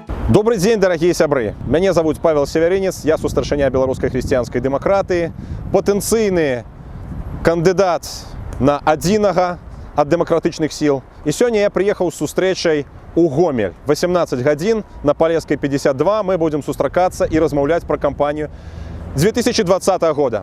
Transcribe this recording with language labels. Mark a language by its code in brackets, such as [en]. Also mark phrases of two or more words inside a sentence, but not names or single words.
[ru] Добрый день, дорогие сябры. Меня зовут [be] Павел Северинец, я сустаршыня беларускай хрысціянскай дэмакратыі, патэнцыйны кандыдат на адзінага ад дэмакратычных сіл. І сёння я прыехаў з сустрэчай у Гомель. 18 гадзін на Палескай 52 мы будзем сустракацца і размаўляць пра кампанію 2020 года.